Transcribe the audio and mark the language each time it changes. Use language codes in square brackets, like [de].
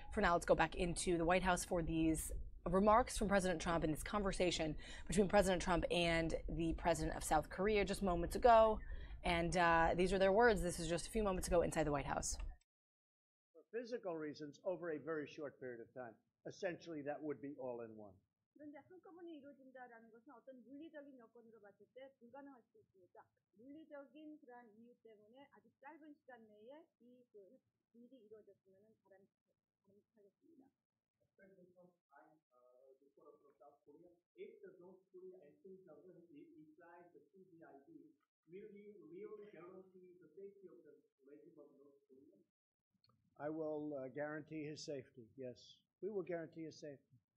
[en] For now, let's go back into the White House for these remarks from President Trump and this conversation between President Trump and the president of South Korea just moments ago. And these are their words. This is just a few moments ago inside the White House. For physical reasons, over a very short period of time. Essentially, that would be all in one. [ko] 그런데 한꺼번에 이루어진다라는 것은 어떤 물리적인 여건으로 봤을 때 불가능할 수 있으니까 물리적인 그러한 이유 때문에 아주 짧은 시간 내에 이 일이 이루어졌으면 바랍니다. 하겠습니다. [en] President Trump, I'm a reporter from South Korea. If the North Korea and Kim Jong-un reply the CVID, will you really guarantee the safety of the regime of North Korea? I will guarantee his safety, yes. We will guarantee his safety.